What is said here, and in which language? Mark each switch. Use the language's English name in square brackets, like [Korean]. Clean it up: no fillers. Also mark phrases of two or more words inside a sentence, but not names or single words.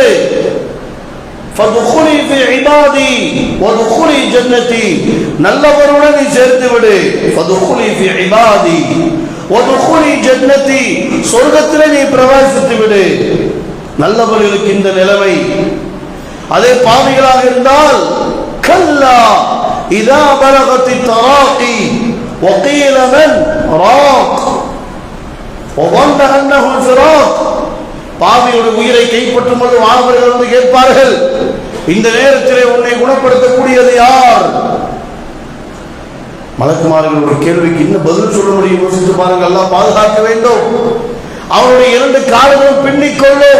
[Arabic] فادخلي في عبادي وادخلي جنتي, [Tamil] நல்லவருடன் நீ சேர்த்து விடு. [Arabic] فادخلي في عبادي وادخلي جنتي, [Tamil] சொர்க்கத்திலே நீ பிரவேசித்து விடு. நல்லவர்களுக்கு இந்த நிலைமை. அதே பாவிகளாக இருந்தால் [Arabic] كلا إذا بلغت التراقي وقيل من راق وظن انه الفراق, [Tamil] பாவியோட உயிரை கைப்பற்றும் போது வானவர்கள் வந்து கேட்பார்கள், இந்த நேரத்திலே உன்னை குணப்படுத்தக்கூடியது யார்? மலக்குமார்களுடைய கேள்விக்கு இன்னும் பதில் சொல்ல முடியும். யோசித்து பாருங்கள். அல்லாஹ் பாதுகாக்க வேண்டும். அவனுடைய இரண்டு கால்களும் பின்னிக் கொள்ளும்.